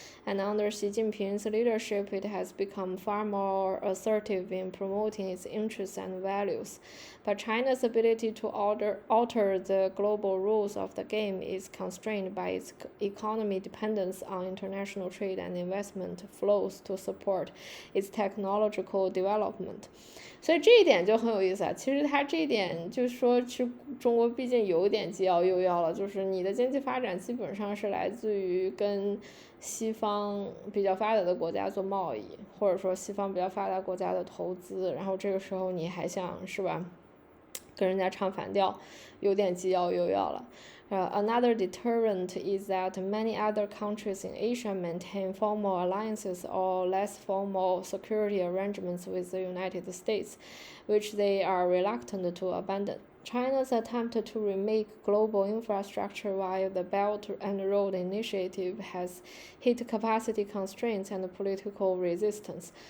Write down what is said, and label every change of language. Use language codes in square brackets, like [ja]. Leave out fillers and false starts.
[en] And under Xi Jinping's leadership, it has become far more assertive in promoting its interests and values. But China's ability to alter the global rules of the game is constrained by its economic dependence on international trade and investment flows to support its technological development. [zh] 所以这一点就很有意思其实他这一点就是说，其实中国毕竟有点既要又要了，就是你的经济发展基本上是来自于跟西方比较发达的国家做贸易，或者说西方比较发达国家的投资，然后这个时候你还想是吧跟人家唱反调，有点既要又要了。 [en] Another deterrent is that many other countries in Asia maintain formal alliances or less formal security arrangements with the United States, which they are reluctant to abandon. China's attempt to remake global infrastructure via the Belt and Road Initiative has hit capacity constraints and political resistance.